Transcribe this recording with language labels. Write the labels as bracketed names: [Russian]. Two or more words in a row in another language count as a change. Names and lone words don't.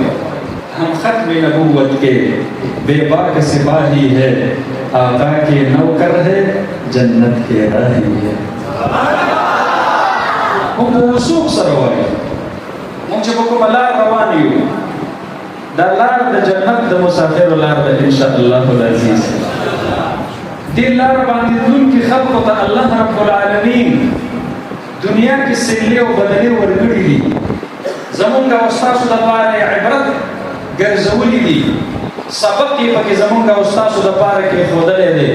[Urdu] ہم ختم نبوت کے بے باک سپاہی ہے، آقا کے نوکر ہے، جنت کے راہی ہے. [Pashto] موږ په وثوق سره وایو، موږ چې په کومه لار روان یو دا لار د جنت د مسافرو لار ده [Arabic] انشاء الله العزیز. [Pashto] دې لار باندې تلونکي خلقو ته الله رب العالمین دنیا کې سلې او بدلې ورکړي دي، زمونږ او ستاسو دپاره عبرت ګرځولي دي، سبق یې پکې زمونږ او ستاسو دپاره کېښودلی دی.